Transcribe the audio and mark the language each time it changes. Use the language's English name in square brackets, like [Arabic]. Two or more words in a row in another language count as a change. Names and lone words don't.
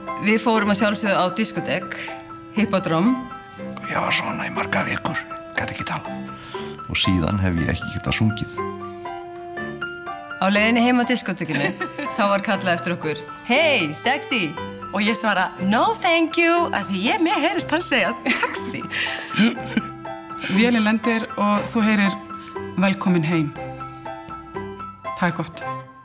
[Icelandic] Við fórum að sjálfsögðu á diskotek, Hippodrom. Ég var svona í marga vikur, gæti ekki talað. Og síðan hef ég ekki getað sungið. Á leiðinni heim á diskotekinu, þá var kallað eftir okkur. [English] Hey, sexy! [Icelandic] Og ég svara, [English] no thank you, [Icelandic] að því mér heyrist hann segja taxi. Vélin lendir og þú heyrir velkomin heim. Það gott.